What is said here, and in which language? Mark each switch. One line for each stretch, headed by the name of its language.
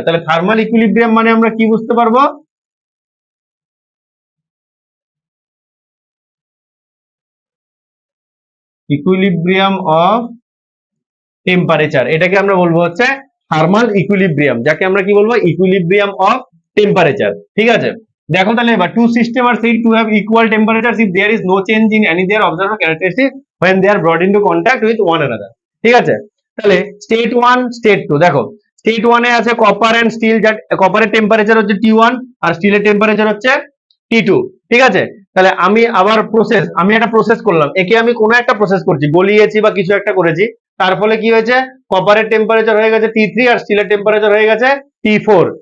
Bangla: তাহলে thermal equilibrium মানে আমরা কি বুঝতে পারবো, ইকুইলিব্রিয়াম অফ টেম্পারেচার, এটাকে আমরা বলবো হচ্ছে থার্মাল ইকুইলিব্রিয়াম, যাকে আমরা কি বলবো ইকুইলিব্রিয়াম অফ টেম্পারেচার। ঠিক আছে, দেখো তাহলে এবার
English: Two system are said to have equal temperatures if there is no change in any their observed characteristic when they are brought into contact with one another।
Bangla: ঠিক আছে, তাহলে স্টেট ওয়ান স্টেট টু, দেখো state ওয়ানে আছে copper and still, যার কপারের temperature হচ্ছে T1 আর স্টিলের টেম্পারেচার হচ্ছে T2। ঠিক আছে, তাহলে আমি আবার প্রসেস, আমি একটা প্রসেস করলাম, একে আমি কোনো একটা প্রসেস করছি, গলিয়েছি বা কিছু একটা করেছি, তার ফলে কি হয়েছে কপারের টেম্পারেচার হয়ে গেছে T3 আর স্টিলের টেম্পারেচার হয়ে গেছে T4।